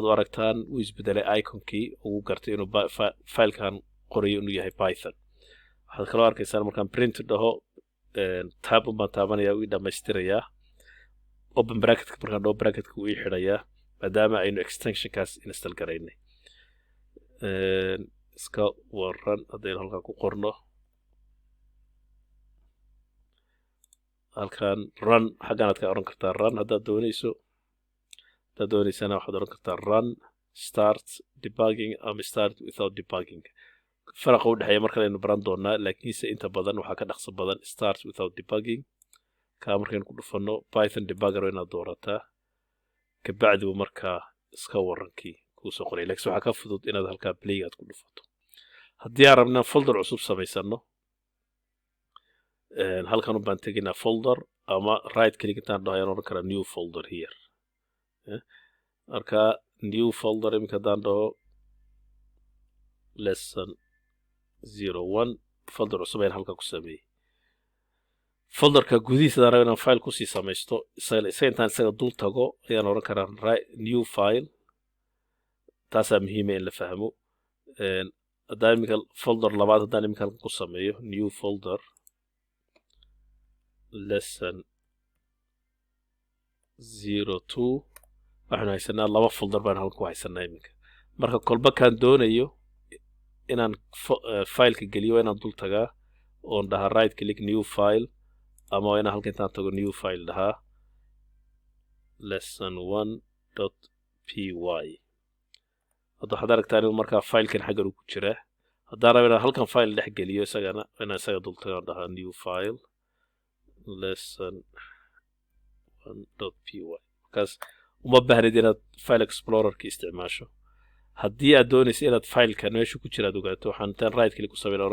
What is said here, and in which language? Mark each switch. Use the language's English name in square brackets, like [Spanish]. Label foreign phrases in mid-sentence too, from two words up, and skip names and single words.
[Somali] u aragtaan uu isbedelay icon-kii ugu gartay inuu file-kan qorayo inuu yahay Python waxaad kaloo arkaysaan markaan print dhaho tab baan taabanaya uu dhamaystirayaa [English] open bracket [Somali] markaan dhaho bracket-ka uu xidhayaa maadaama aynu extension-kaas install garaynay iska waran haddaynu halkan ku qorno halkan run xaggan aad ka oran kartaa run haddaad doonaysana waxaad oran kartaa [English] run start debugging [Somali] ama [English] start without debugging [Somali] faraqa u dhexeeya marka aynu baran doonaa laakiinse inta badan waxaa ka dhaqso badan [English] start without debugging [Somali] ka markaynu ku dhufano [English] Python debugger [Somali] inaad doorataa kabacdi markaa iska warankii kuu soo qoray laakiin waxaa ka fudud inaad halkaa play aad ku dhufato haddii aan rabnaa folder cusub samaysano halkan u baan teginaa folder ama [English] right click [Somali] intaan dhaho ayaan oran karaa [English] new folder here [Somali] marka [English] new folder [Somali] iminka haddaan dhaho lesson 01 folder cusub ayaan halkan ku sameeyey folderka gudihiisa haddaan rabo inaan file kusii samaysto intaan isaga dul tago ayaan oran karaa [English] new file [Somali] taasaa muhiima in la fahmo haddaan iminka folder labaad haddaan iminka halkan ku sameeyo [English] new folder [Somali] lesson 02 waxaan haysanaa laba folder baan halkan ku haysanaa iminka marka kolba kaan doonayo inaan file-ka geliyo inaan dul tagaa oon dhahaa [English] right click new file [Somali] ama waa inaan halka intaan tago [English] new file [Somali] dhahaa lesson1.py hadda waxaad aragtaa inuu markaa filekan xaggan uu ku jiraa haddaan rabo inaan halkan file dhex geliyo isagana inaan isaga dultagaan dhahaa [English] new file [Somali] lesson1.py markaas uma baahnid inaad [English] file explorerka [Somali] isticmaasho haddii aad doonaysa inaad filekan meesha ku jira aad ogaato waxaan intaan [English] right click [Somali] ku sameyn